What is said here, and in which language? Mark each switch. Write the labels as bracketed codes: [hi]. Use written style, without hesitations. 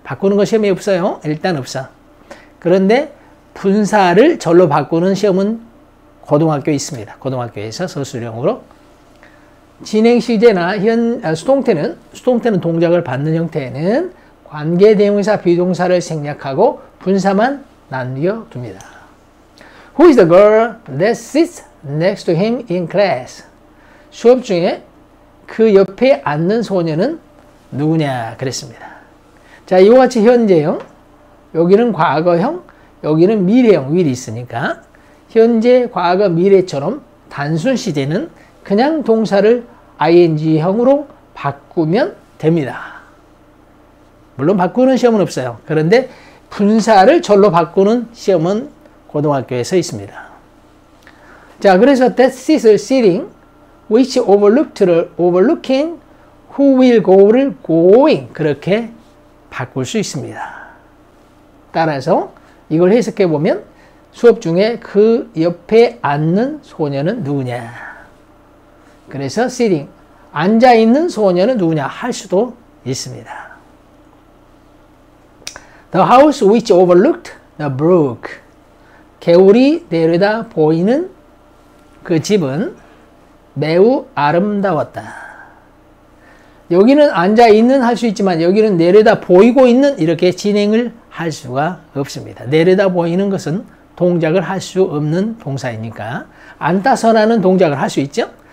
[ko] 바꾸는 거 시험에 없어요. 일단 없어. 그런데 분사를 절로 바꾸는 시험은 고등학교에 있습니다. 고등학교에서 서술형으로. 진행 시제나 수동태는 동작을 받는 형태는 관계대명사 비동사를 생략하고 분사만 남겨둡니다. [en] Who is the girl that sits next to him in class? [ko] 수업 중에 그 옆에 앉는 소녀는 누구냐 그랬습니다. 자, 이와 같이 현재형, 여기는 과거형, 여기는 미래형, will이 있으니까 현재, 과거, 미래처럼 단순 시제는 그냥 동사를 ing형으로 바꾸면 됩니다. 물론 바꾸는 시험은 없어요. 그런데 분사를 절로 바꾸는 시험은 고등학교에서 있습니다. 자, 그래서 that sit을 sitting, [en] which overlooked [ko] 를 overlooking, [en] who will go [ko] 를 going 그렇게 바꿀 수 있습니다. 따라서 이걸 해석해 보면 수업 중에 그 옆에 앉는 소녀는 누구냐. 그래서 sitting, 앉아있는 소녀는 누구냐 할 수도 있습니다. [en] The house which overlooked the brook. [ko] 개울이 내려다 보이는 그 집은 매우 아름다웠다. 여기는 앉아있는 할 수 있지만 여기는 내려다 보이고 있는 이렇게 진행을 할 수가 없습니다. 내려다 보이는 것은 동작을 할 수 없는 동사이니까 앉다서라는 동작을 할 수 있죠.